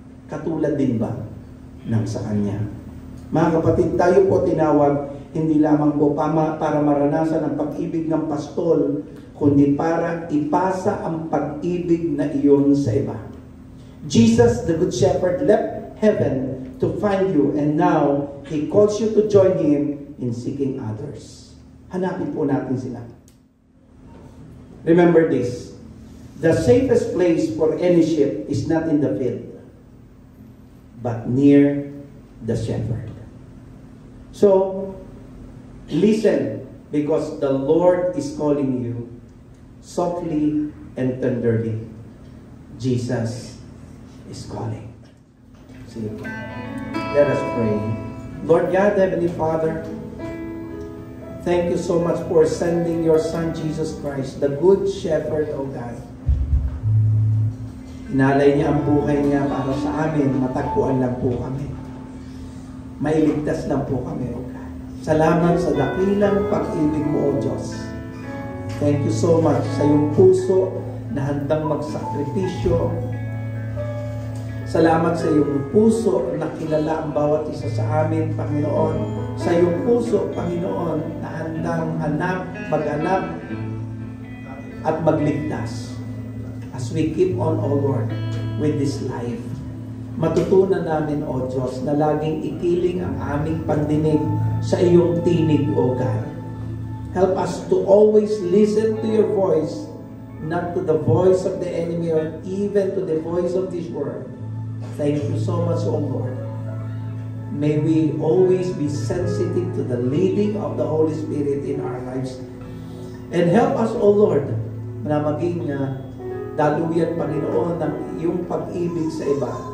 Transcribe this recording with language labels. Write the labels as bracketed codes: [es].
[tl] Katulad din ba ng sa Kanya? Mga kapatid, tayo po tinawag hindi lamang po para maranasan ang pag-ibig ng pastol, kundi para ipasa ang pag-ibig na iyon sa iba. [en] Jesus, the Good Shepherd, left heaven to find you, and now He calls you to join Him in seeking others. [tl] Hanapin po natin sila. [en] Remember this, the safest place for any sheep is not in the field, but near the shepherd. So, listen, because the Lord is calling you softly and tenderly. Jesus is calling. See, let us pray. Lord God, Heavenly Father, thank you so much for sending your Son, Jesus Christ, the Good Shepherd, O God. [tl] Inalay niya ang buhay niya para sa amin, matagpuan lang po kami. Mailigtas lang po kami, O God. Salamat sa dakilang pag-ibig mo, O Diyos. [en] Thank you so much [tl] sa iyong puso na handang magsakripisyo. Salamat sa iyong puso na kilala ang bawat isa sa amin, Panginoon. Sa iyong puso, Panginoon, na handang maghanap at magligtas. [en] As we keep on, O Lord, with this life, [tl] matutunan namin, O Diyos, na laging ikiling ang aming pandinig sa iyong tinig, O God. [en] Help us to always listen to your voice, not to the voice of the enemy or even to the voice of this world. Thank you so much, O Lord. May we always be sensitive to the leading of the Holy Spirit in our lives. And help us, O Lord, [tl] na maging daluyan, Panginoon, ng iyong pag-ibig sa iba.